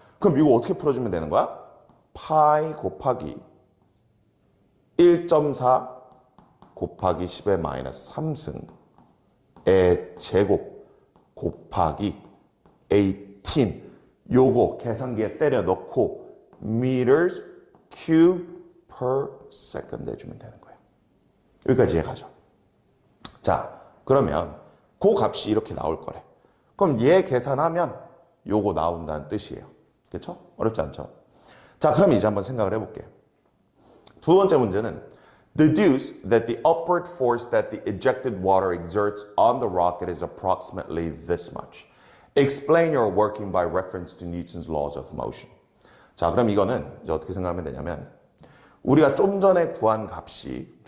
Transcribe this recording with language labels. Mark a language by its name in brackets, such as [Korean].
[Korean] 그럼 이거 어떻게 풀어주면 되는 거야? 파이 곱하기 1.4 곱하기 10의 마이너스 3승의 제곱 곱하기 18 요거 계산기에 때려 넣고 meters cube per second 해주면 되는 거예요. 여기까지 이해가죠? 자, 그러면 그 값이 이렇게 나올 거래. 그럼 얘 계산하면 요거 나온다는 뜻이에요. 그렇죠? 어렵지 않죠? 자, 그럼 이제 한번 생각을 해볼게요. 두 번째 문제는 [English] deduce that the upward force that the ejected water exerts on the rocket is approximately this much. Explain your working by reference to Newton's laws of motion. [Korean] 자, 그럼 이거는 이제 어떻게 생각하면 되냐면 우리가 좀 전에 구한 값이요.